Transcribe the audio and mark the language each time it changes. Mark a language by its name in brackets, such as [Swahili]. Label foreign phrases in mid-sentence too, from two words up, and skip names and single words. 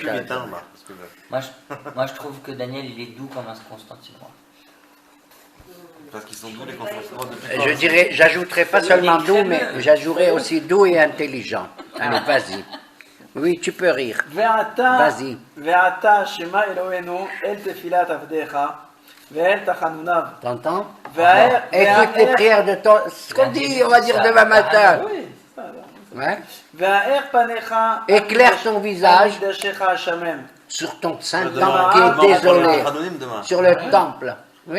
[French] Moi, je trouve que Daniel, il est doux comme un Constantinois. Parce qu'ils sont doux les Constantinois Je dirais, j'ajouterais pas seulement doux, mais j'ajouterais aussi doux et intelligent. Allez, vas-y. Oui, tu peux rire. Vas-y. [Hebrew] ועתה שמע אלוהינו אל תפילת עבדך. [French] T'entends? Écoute les prières de ton... Ce qu'on dit, on va dire demain matin. Ouais. Éclaire ton visage sur ton saint temple qui est désolé. Sur le temple. Oui?